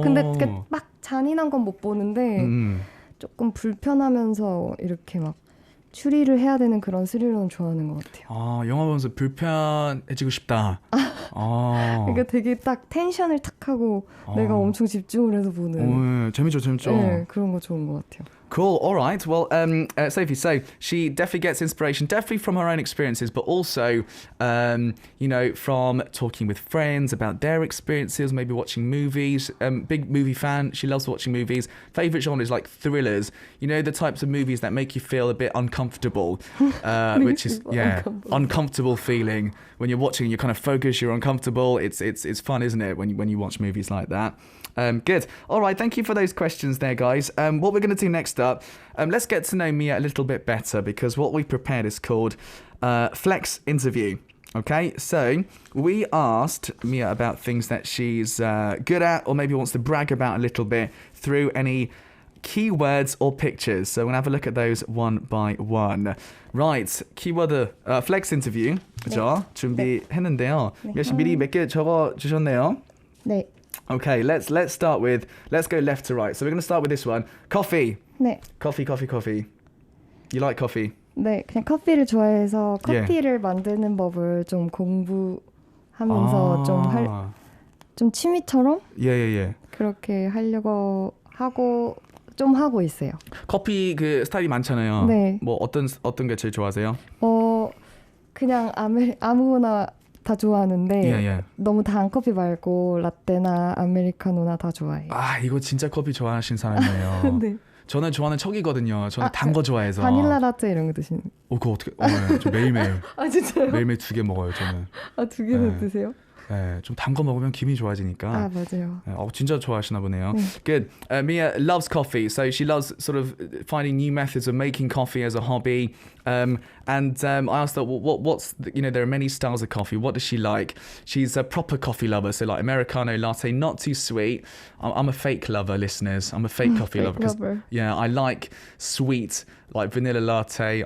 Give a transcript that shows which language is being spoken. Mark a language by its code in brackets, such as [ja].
[ko] 근데 막 잔인한 건 못 보는데 조금 불편하면서 이렇게 막 추리를 해야 되는 그런 스릴러는 좋아하는 것 같아요. 영화 보면서 불편해지고 싶다. 그러니까 되게 딱 텐션을 탁 하고 내가 엄청 집중을 해서 보는. 재밌죠. 네, 그런 거 좋은 것 같아요. [en] Cool. All right. Well, Sophie, so she definitely gets inspiration, definitely from her own experiences, but also, from talking with friends about their experiences, maybe watching movies. Big movie fan. She loves watching movies. Favorite genre is like thrillers. The types of movies that make you feel a bit uncomfortable, which is uncomfortable feeling when you're watching. You kind of focus. You're uncomfortable. It's fun, isn't it? When you watch movies like that. Good. All right. Thank you for those questions there, guys. What we're going to do next up, let's get to know Mia a little bit better because what we've prepared is called Flex Interview. Okay, so we asked Mia about things that she's good at or maybe wants to brag about a little bit through any keywords or pictures. So we'll have a look at those one by one. Right, 키워드 Flex Interview. [ko] 그죠? 준비했는데요. Mia 씨 미리 몇 개 적어주셨네요. 네. [en] Okay, let's go left to right. So we're going to start with this one. Coffee. [ko] 네. [en] Coffee. You like coffee? [ko] 네, 그냥 커피를 좋아해서 커피를 만드는 법을 좀 공부하면서 좀 취미처럼 그렇게 하려고 하고 있어요. 커피 그 스타일이 많잖아요. 네. 어떤 게 제일 좋아하세요? 그냥 아무거나 다 좋아하는데 너무 단 커피 말고 라떼나 아메리카노나 다 좋아해요. 이거 진짜 커피 좋아하시는 사람이에요. 네. 저는 좋아하는 척이거든요. 저는 단 거 좋아해서. 바닐라 라떼 이런 거 드시는? 그거 어떻게? 저 매일매일. 진짜요? 매일매일 2개 먹어요, 저는. 2개나 드세요? 네, 좀 단 거 먹으면 기분이 좋아지니까. 맞아요. 진짜 좋아하시나 보네요. [en] Good. Mia loves coffee, so she loves sort of finding new methods of making coffee as a hobby. And I asked her, what's there are many styles of coffee. What does she like? She's a proper coffee lover, so like Americano latte, not too sweet. I'm a fake lover, listeners. I'm a fake coffee lover. Yeah, I like sweet, like vanilla latte.